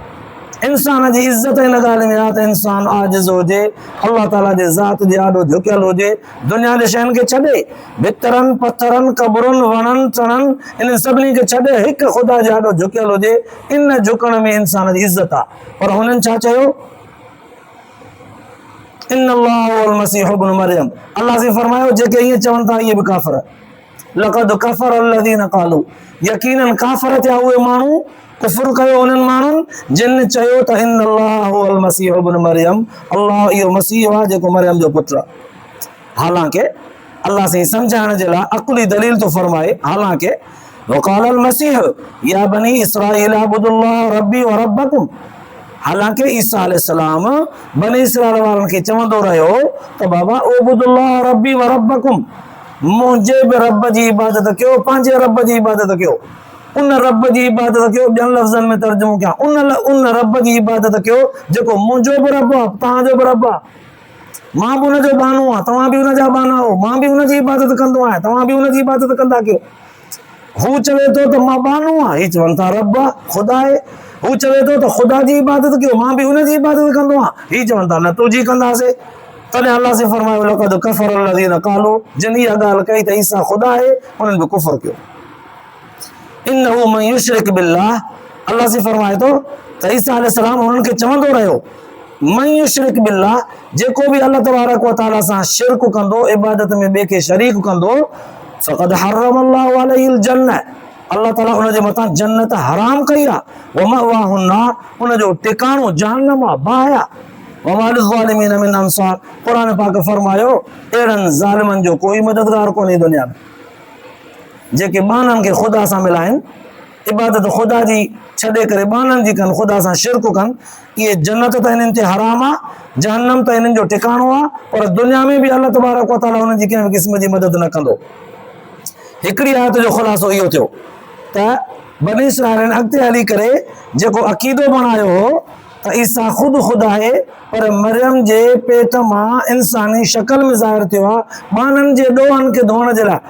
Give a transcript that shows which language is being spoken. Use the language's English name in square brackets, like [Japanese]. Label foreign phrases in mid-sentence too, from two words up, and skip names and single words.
[Sindhi] इंसान जी इज़त हिन ॻाल्हि में आहे त इंसान आजिज़ हुजे, अल्लाह ताला जे ज़ात जे आॾो झुकियल हुजे, दुनिया जे शयुनि खे छॾे, भितरनि पथरनि क़बरुनि वणनि टणनि इन सभिनी खे छॾे हिकु ख़ुदा जे आॾो झुकियल हुजे। इन झुकण में इंसान जी इज़त आहे। पर हुननि छा चयो? [Arabic] إن الله والمسيح ابن مريم, [Sindhi] अल्लाह से फरमायो जेके ईअं चवनि था इहे बि काफ़िर। [Arabic] لقد كفر الذين قالوا, [Sindhi] यकीनन काफ़िर थिया उहे माण्हू, कुफ़्र कयो उन्हनि माण्हुनि जिन चयो त [Arabic] إن الله والمسيح ابن مريم, [Sindhi] अल्लाह इहो मसीह आहे जेको मरियम जो पुटु आहे। हालांकि अल्लाह से सम्झाइण जे लाइ अकुली दलील थो फरमाए, हालांकि [Arabic] وقال المسيح يا بني إسرائيل اعبدوا الله ربي وربكم, [Sindhi] हालांकि ईसा अलैहिस्सलाम बनी इसराईल वारनि खे चवंदो रहियो त बाबा [Arabic] اعبدوا الله ربي وربكم, [Sindhi] मुंहिंजे बि रब जी इबादत कयो, पंहिंजे रब जी इबादत कयो। उन रब जी इबादत कयो, ॿियनि लफ़्ज़नि में तर्जुमो कयां, उन रब जी इबादत कयो जेको मुंहिंजो बि रब आहे, तव्हांजो बि रब आहे। मां बि हुनजो बानो आहियां, तव्हां बि हुनजा बाना आहियो। मां बि हुनजी इबादत कंदो आहियां, तव्हां बि हुनजी इबादत कंदा कयो। हू चवे थो त मां बानो आहियां, हीउ चवनि था रब आहे, ख़ुदा आहे। हू चवे थो त ख़ुदा जी इबादत कयो, मां बि हुनजी इबादत कंदो आहियां, हीउ चवनि था न तुंहिंजी कंदासीं। तॾहिं अल्लाह से फरमायो [Arabic] لقد كفر الذين قالوا, [Sindhi] जिन इहा ॻाल्हि कई त ईसा ख़ुदा आहे, उन्हनि बि कुफ़र कयो। [Arabic] إنه من يشرك بالله, [Sindhi] अल्लाह से फरमाए थो त ईसा अलैहिस्सलाम हुननि खे चवंदो रहियो, [Arabic] من يشرك بالله, [Sindhi] जेको बि अल्लाह तबारक व तआला सां शिरक कंदो, इबादत में ॿिए खे शरीक कंदो, [Arabic] فقد حرم الله عليه الجنة, [Sindhi] अल्लाह ताला उनजे मथां जन्नत हराम कई आहे। [Arabic] ومأواه النار, [Sindhi] उनजो टिकाणो जहन्नम आहे, बाहि आहे। [Arabic] وما للظالمين من أنصار, [Sindhi] क़ुरान पाक फरमायो अहिड़नि ज़ालिमनि जो कोई मददगार कोन्हे दुनिया में, जेके बाननि खे ख़ुदा सां मिलाइनि, इबादत ख़ुदा जी छॾे करे बाननि जी कनि, ख़ुदा सां शिरक कनि, इहे जन्नत त हिननि ते हराम आहे, जहन्नम त हिननि जो टिकाणो आहे। पर दुनिया में बि अल्लाह तबारक व तआला हुननि जी कंहिं बि क़िस्म जी मदद न कंदो। हिकिड़ी आयत जो ख़ुलासो इहो थियो त बनी इसराइल अॻिते हली करे जेको अक़ीदो बणायो हो त ईसा ख़ुदि ख़ुदा आहे, पर मरियम जे पेट मां इंसानी शक्ल में ज़ाहिर थियो आहे, बाननि जे ॾोहनि खे धोअण जे लाइ।